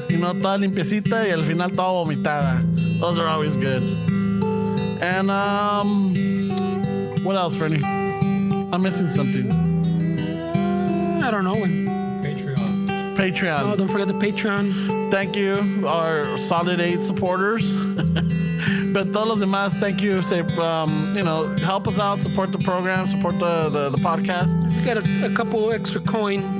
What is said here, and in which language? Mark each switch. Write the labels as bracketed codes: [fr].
[en] You know, [es] toda limpiecita y al final toda vomitada. [en] Those are always good. And, what else, Fernie? I'm missing something. I don't know. Patreon. Oh, don't forget the Patreon. Thank you, our Solid 8 supporters. But [es] todos los demás, [en] thank you. Say, you know, help us out, support the program, support the podcast. You got a couple extra coin.